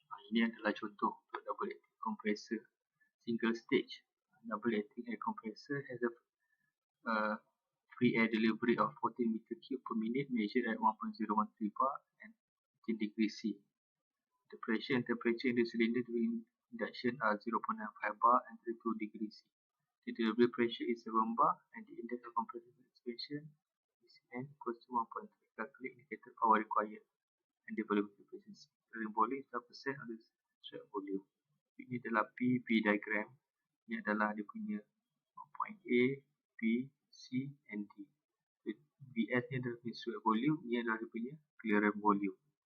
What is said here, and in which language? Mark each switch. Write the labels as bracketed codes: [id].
[ms] Ini adalah contoh untuk double acting compressor single stage. [en] Double acting air compressor has a free air delivery of 14 meter cube per minute measured at 1.013 bar and 15 degrees C. The pressure and temperature in the cylinder during induction are 0.95 bar and 32 degrees C. The delivery pressure is 7 bar and the index of compressive expansion is N equals to 1.3. Calculate indicated power required and the volume efficiency. The volume is 12% of the strap volume. [ms] Ini adalah P diagram. Ini adalah dia punya point A, B, C and D. VS ni adalah strap volume, ini adalah dia punya clearance volume.